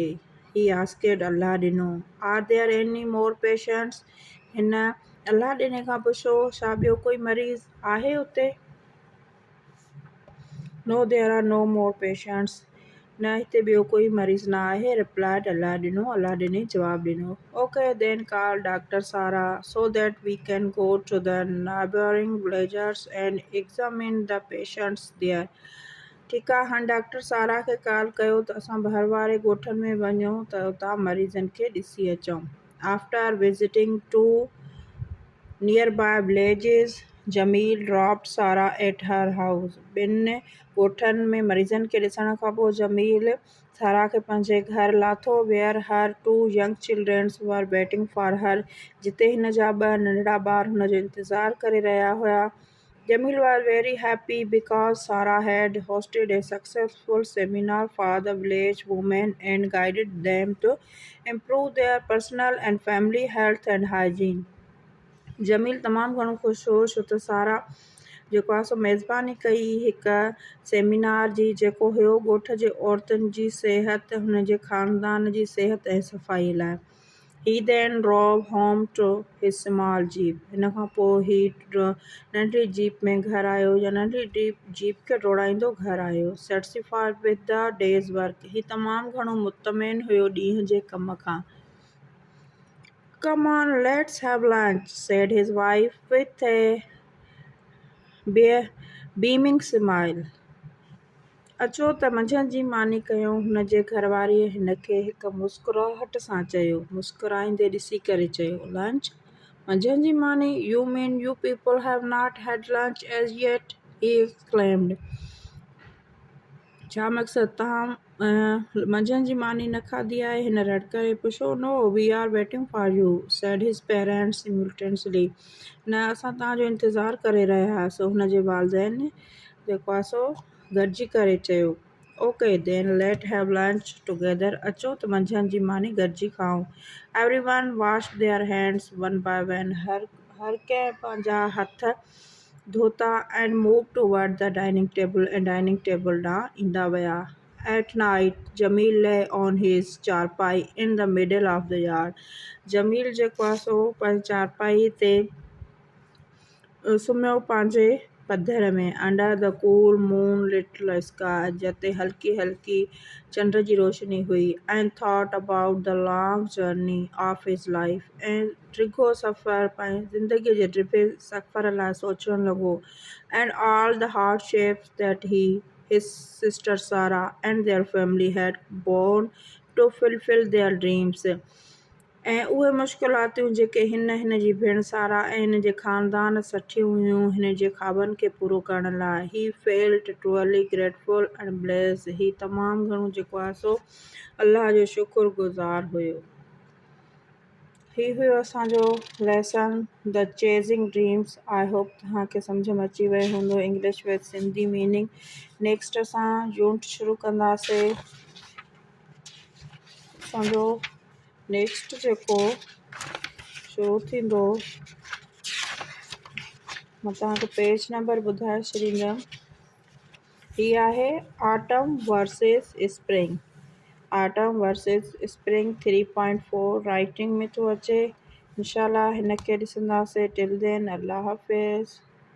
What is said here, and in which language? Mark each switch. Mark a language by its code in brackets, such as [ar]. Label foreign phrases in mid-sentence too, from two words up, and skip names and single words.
[en] He asked, अल्लाह ॾिनो, Are there any more patients? [sd] हिन अल्लाह ॾिने खां पुछो, छा ॿियो कोई मरीज़ आहे उते? [en] No, there are no more patients. [sd] न हिते ॿियो कोई मरीज़ न आहे, replied अल्लाह ॾिनो। अल्लाह ॾिने जवाबु ॾिनो। [en] Okay, then call Dr. Sarah so that we can go to the neighboring villages and examine the patients there. [sd] ठीकु आहे, हाणे डॉक्टर सारा खे कॉल कयो त असां ॿाहिरि वारे ॻोठनि में वञूं त उतां मरीज़नि खे ॾिसी अचूं। [en] After visiting two nearby villages, Jamil dropped Sarah at her house. [sd] ॿिनि ॻोठनि में मरीज़नि खे ॾिसण खां पोइ जमील सारा खे पंहिंजे घर लाथो। [en] Where her two young children were waiting for her, [sd] जिते हिन जा ॿ नंढड़ा ॿार हुन जो इंतज़ारु करे रहिया हुया। [en] Jamil was very happy because Sarah had hosted a successful seminar for the village women and guided them to improve their personal and family health and hygiene. [sd] जमील तमामु घणो ख़ुशि हो छो त सारा जेको आहे सो मेज़बानी कई हिकु सेमिनार जी, जेको हुयो ॻोठ जे औरतुनि जी सिहत, हुन जे ख़ानदान जी सिहत ऐं सफ़ाई लाइ। [en] He then drove home to his small jeep. [sd] हिन खां पोइ नंढी जीप में घर आयो या नंढी जीप खे डोड़ाईंदो घर आयो. [en] Satisfied with the day's work. [sd] ही तमामु घणो मुतमइन हुयो ॾींहं जे कम खां. [en] Come on, let's have lunch, said his wife with a beaming smile. [sd] अचो त मंझंदि जी मानी कयूं, हुन जे घरवारीअ हिन खे हिकु मुस्कुराहट सां चयो. मुस्कुराईंदे ॾिसी करे चयो, लंच? मंझंदि जी मानी? [en] You mean you people have not had lunch as yet? He exclaimed. [sd] छा मक़सदु तव्हां मंझंदि जी मानी न खाधी आहे? हिन रड़ करे पुछो. [en] No, we are waiting for you, said his parents simultaneously. [sd] न, असां तव्हांजो इंतज़ारु करे रहिया हुआसीं, हुन जे वालिदैन जेको आहे सो गॾिजी करे चयो. [en] Okay, then let's have lunch together. [sd] अचो त मंझंदि जी मानी गॾिजी खाऊं. [en] Everyone washed their hands one by one. [sd] हर कंहिं पंहिंजा हथ धोता [en] and moved toward the dining table and dining table [sd] ॾांहुं ईंदा विया. [en] At night, Jamil lay on his चारपाई in the middle of the yard. [sd] जमील जेको आहे सो पंहिंजी चारपाई ते सुम्हियो पंहिंजे पधर में. [en] under the cool moon lit sky, [sd] जिते हल्की हल्की चंड जी रोशनी हुई. [en] And thought about the long journey of his life. [sd] ऐं डिघो सफ़र, पंहिंजी ज़िंदगीअ जे डिघे सफ़र लाइ सोचणु लॻो. [en] And all the hardships that he, his sister Sarah and their family had borne to fulfill their dreams. [sd] ऐं उहे मुश्किलातूं जेके हिन जी भेण सारा ऐं हिन जे ख़ानदान सठियूं हुयूं हिन जे ख़्वाबनि खे पूरो करण लाइ. [en] He felt truly grateful and blessed. [sd] ही तमामु घणो जेको आहे सो अल्लाह जो शुक्रगुज़ार हुयो. ही हुयो असांजो [en] lesson the chasing dreams. I hope [sd] तव्हांखे सम्झ में अची वियो हूंदो [en] English with Sindhi meaning. [sd] नेक्स्ट असां यूनिट शुरू कंदासीं. असांजो नेक्स्ट जेको शुरू थींदो, मां तव्हांखे [en] page number [sd] ॿुधाए छॾींदमि. ही आहे ऑटम वर्सेस स्प्रिंग. ऑटम वर्सेस स्प्रिंग 3.4 राइटिंग में थो अचे. इंशाल्लाह हिन खे ॾिसंदासीं. [en] till then, [sd] अल्लाह हाफ़िज़.